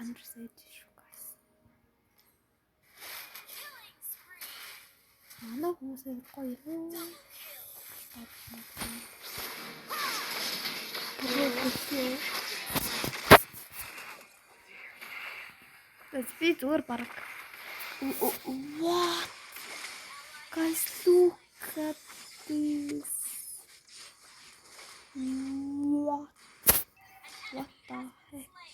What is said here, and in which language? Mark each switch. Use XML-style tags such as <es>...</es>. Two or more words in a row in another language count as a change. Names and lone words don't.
<mn>Thunder's Edge шүү guys. Манай хүмүүс гоё юу? Би зүгээр бараг.</mn> <en>What? Guys, look at this. What the heck?</en>